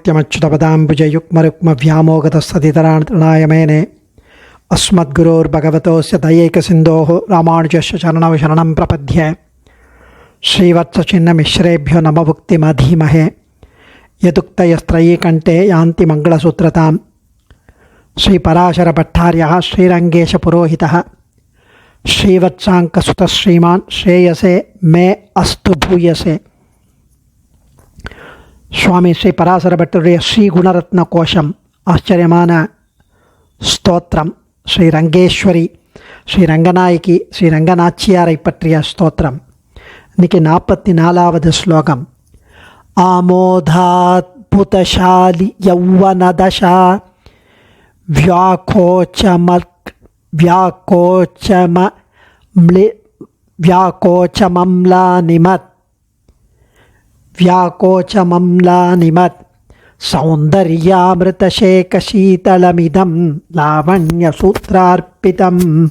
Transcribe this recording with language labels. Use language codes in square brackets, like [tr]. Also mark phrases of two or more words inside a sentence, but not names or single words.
[sa] नित्यमच्युतपदाम्बुजयुग्मरुक्मव्यामोगतस्तदितराणतृणाय मेने अस्मद्गुरोर्भगवतोस्य दयैकसिन्धोः रामानुजस्य चरणौ शरणं प्रपद्ये श्रीवत्सचिन्नमिश्रेभ्यो नमभुक्तिमधीमहे यदुक्तयस्त्रयी कंठे यान्ति मंगलसूत्रतां श्रीपराशरभट्टार्यः श्रीरंगेशपुरोहितः श्रीवत्साङ्कसुतः श्रीमान् श्रेयसे मे अस्तु भूयसे. [ta] स्वामी श्री पराशरभट्टरुடைய ஸ்ரீகுணரத்ன கோஷம் ஆச்சரியமான ஸ்தோத்திரம். ஸ்ரீ ரங்கேஸ்வரி, ஸ்ரீ ரங்கநாயகி, ஸ்ரீ ரங்கநாச்சியாரை பற்றிய ஸ்தோத்திரம். இன்னைக்கு 44வது ஸ்லோகம். [sa] आमोदाद्भुतशालि यौवनदशा व्याकोचमम्लानिमत् सौन्दर्यामृतशेखशीतलमिदं लावण्यसूत्रार्पितम्.